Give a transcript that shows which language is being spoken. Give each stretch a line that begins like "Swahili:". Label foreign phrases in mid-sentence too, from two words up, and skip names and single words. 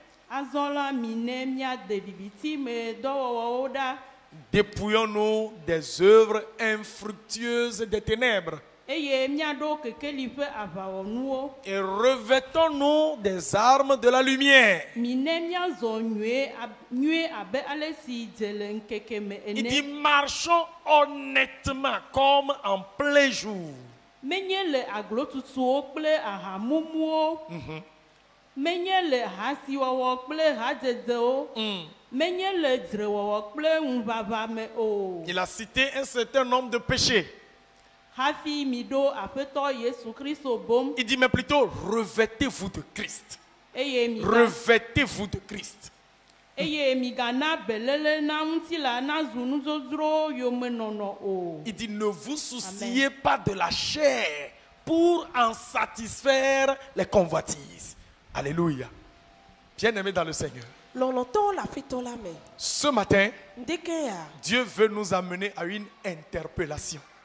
French: Dépouillons-nous des œuvres infructueuses des ténèbres et revêtons-nous des armes de la lumière. Il dit marchons honnêtement comme en plein jour.
Ewe: Menye le aglotutuwo kple ahamumuwo. Menye le hasiwɔwɔ kple hadzedewo. Menye le dzrewɔwɔ kple ŋuʋaʋame o.
French: Il a cité un certain nombre de péchés.
Ewe: Hafi mi ɖo Aƒetɔ Yesu Kristo bom.
French: Il dit mais plutôt revêtez-vous de Christ. Revêtez-vous de Christ.
Ewe: Eye migana belele na ŋutila na zu nudzrodzro yomenono o.
French: Il dit ne vous souciez pas de la chair pour en satisfaire les convoitises. Alléluia. Bien-aimés dans le Seigneur. Ce matin, Dieu veut nous amener à une interpellation.